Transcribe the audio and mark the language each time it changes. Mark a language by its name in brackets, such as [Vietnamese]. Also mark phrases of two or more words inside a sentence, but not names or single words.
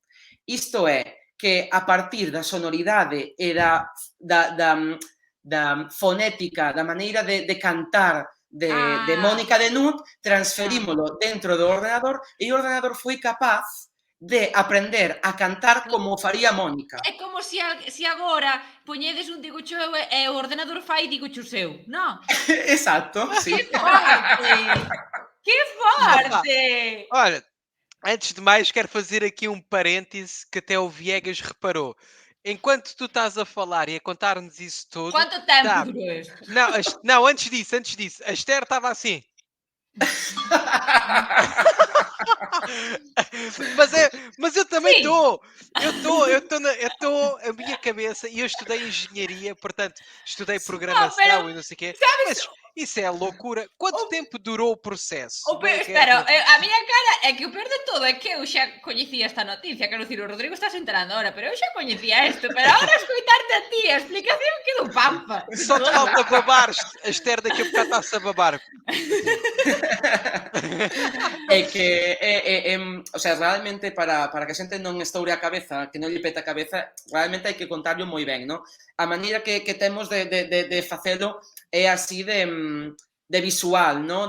[Galician] Isto é que a partir da sonoridade e da fonética, da maneira de cantar de Mónica de Nut, transferímolo dentro do ordenador e o ordenador foi capaz de aprender a cantar como faría Mónica. É como se agora poñedes un digo eu e o ordenador fai digo seu, non? Exacto, sí. [Portuguese] Que forte! Que forte! Olha, antes de mais, quero fazer aqui um parêntese que até o Viegas reparou. enquanto tu estás a falar e a contar-nos isso tudo... Quanto tempo Tá. durou isto? Não, antes disso, a Esther estava assim. Mas eu também Sim. estou. A minha cabeça, e eu estudei engenharia, portanto, estudei programação e não sei o quê. Mas isso é loucura. Quanto tempo durou o processo? [Galician] Espera, a miña cara é que o peor de todo é que eu xa coñecía esta noticia, quero dicir, o Rodrigo está se enterando ahora, pero eu xa coñecía isto, pero ahora escoitarte a ti a explicación que do pampa. [Portuguese] Só te falta babar-te. A Esther daqui a bocado está-se a babar. [Galician] É que, o sea, realmente para que a xente non estoure a cabeza, que non lle peta a cabeza, realmente hai que contarlo moi ben, non? A maneira que temos de facelo é así de visual, non?